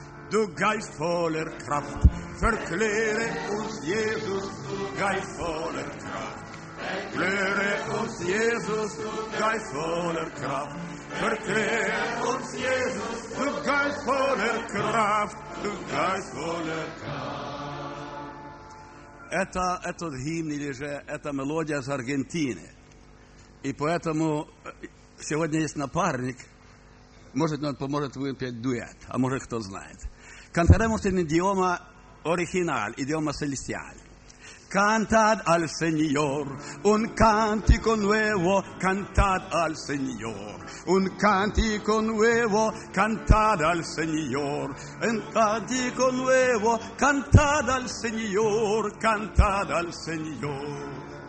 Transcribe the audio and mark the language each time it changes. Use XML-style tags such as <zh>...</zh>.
<de>Du Geist voller Kraft, verkläre uns Jesus, du Geist voller Kraft. Verkläre uns Jesus, du Geist voller Kraft. Verkläre uns Jesus, du Geist voller Kraft. Du Geist voller Kraft.</de> <ru>Этот гимн или же эта мелодия из Аргентины. И поэтому сегодня есть напарник. Может, он поможет выпить дуэт, а может, кто знает.</ru> <es>Cantaremos en idioma original, idioma celestial. Cantad al Señor, un cántico nuevo, cantad al Señor, un cántico nuevo, cantad al Señor, un cántico nuevo, cantad al Señor, cantad al Señor.</es>